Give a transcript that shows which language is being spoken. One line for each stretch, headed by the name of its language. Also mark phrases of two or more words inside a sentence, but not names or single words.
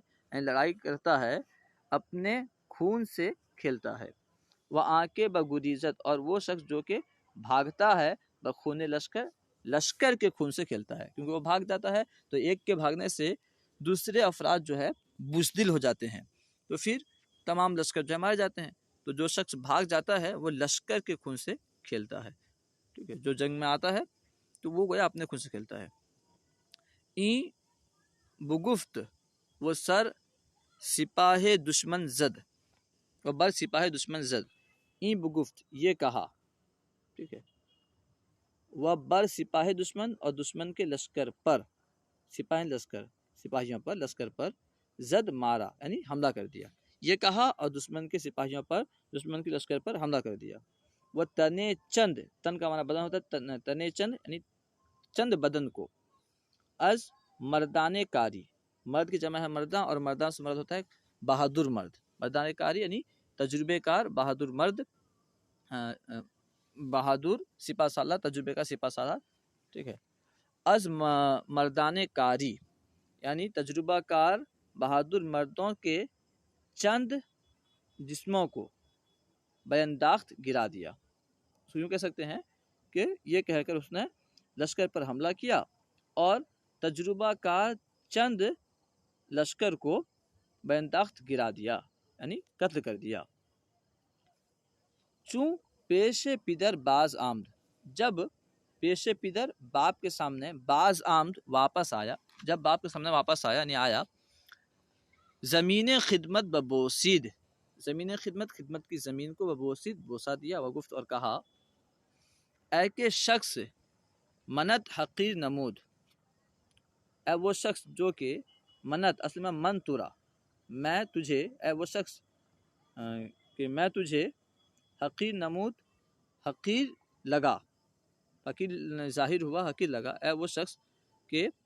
Urdu: یعنی لڑائی کرتا ہے، اپنے خون سے کھیلتا ہے،
Persian: وہ آنکے بگریزت،
Urdu: اور وہ شخص جو کہ بھاگتا ہے، بخون لشکر کے خون سے کھیلتا ہے، کیونکہ وہ بھاگ جاتا ہے تو ایک کے بھاگنے سے دوسرے افراد جو ہے بزدل ہو جاتے ہیں، تو پھر تمام لشکر جو مارے جاتے ہیں، تو جو شخص بھاگ جاتا ہے وہ لشکر کے خون سے کھیلتا ہے، ٹھیک ہے، جو جنگ میں آتا ہے تو وہ گویا اپنے خون سے کھیلتا ہے۔
Persian: این بگفت، وہ سر سپاہ دشمن زد، وہ بر سپاہ دشمن زد، این بگفت
Urdu: یہ کہا، ٹھیک ہے،
Persian: وہ بر سپاہ دشمن،
Urdu: اور دشمن کے لشکر پر، سپاہ لشکر، سپاہیوں پر، لشکر پر، زد مارا یعنی حملہ کر دیا، یہ کہا اور دشمن کے سپاہیوں پر، دشمن کے لشکر پر حملہ کر دیا،
Persian: وہ تنے چند،
Urdu: تن کا معنی بدن ہوتا ہے،
Persian: تنے چند
Urdu: یعنی چند بدن کو،
Persian: از مردان کاری،
Urdu: مرد کی جمع ہے مرداں، اور مرداں سے مرد ہوتا ہے بہادر مرد،
Persian: مردان کاری
Urdu: یعنی تجربے کار بہادر مرد، بہادر سپہ سالار، تجربے کا سپہ سالار، ٹھیک ہے،
Persian: از مردان کاری
Urdu: یعنی تجربہ کار بہادر مردوں کے چند جسموں کو بینداخت گرا دیا، سو یوں کہہ سکتے ہیں کہ یہ کہہ کر اس نے لشکر پر حملہ کیا اور تجربہ کار چند لشکر کو بینداخت گرا دیا یعنی قتل کر دیا۔
Persian: چوں پیش پدر باز آمد،
Urdu: جب
Persian: پیش پدر
Urdu: باپ کے سامنے،
Persian: باز آمد
Urdu: واپس آیا، جب باپ کے سامنے واپس آیا یعنی آیا،
Persian: زمین خدمت ببوسید، زمین خدمت،
Urdu: خدمت کی زمین کو ببوسید بوسا دیا، وگفت اور کہا،
Persian: اے کہ شخص منت حقیر نمود،
Urdu: اے وہ شخص جو کہ منت، اصل میں
Persian: من ترا،
Urdu: میں تجھے، اے وہ شخص کہ میں تجھے
Persian: حقیر نمود،
Urdu: حقیر لگا، حقیر ظاہر ہوا، حقیر لگا، اے وہ شخص کہ،